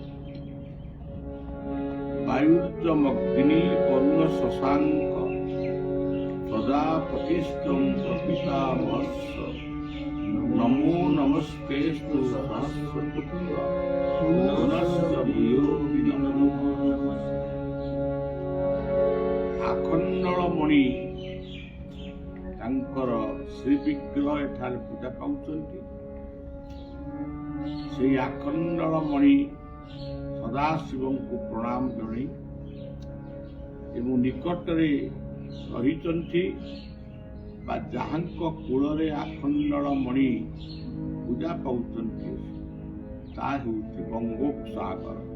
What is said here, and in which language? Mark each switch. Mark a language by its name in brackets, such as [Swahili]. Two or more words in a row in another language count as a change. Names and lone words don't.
[Sanskrit] वायुर्जमग्नि वरुण शशांक प्रजापतिस्त्वं प्रपितामहश्च नमो नमस्तेस्तु सहस्रकृत्वा पुनश्च भूयो नमो। [Odia] ଅଖଣ୍ଡମଣି ତାଙ୍କର ଶ୍ରୀ ବିଗ୍ରହ ଏଠାରେ ପୂଜା ପାଉଛନ୍ତି। ସେ ଅଖଣ୍ଡମଣି ସଦାଶିବ କୁ ପ୍ରଣାମ ଜଣାଇ ଏବଂ ନିକଟରେ ରହିଛନ୍ତି ବା ଯାହାଙ୍କ କୂଳରେ ଅଖଣ୍ଡମଣି ପୂଜା ପାଉଛନ୍ତି ତା ହେଉଛି ବଙ୍ଗୋପସାଗର।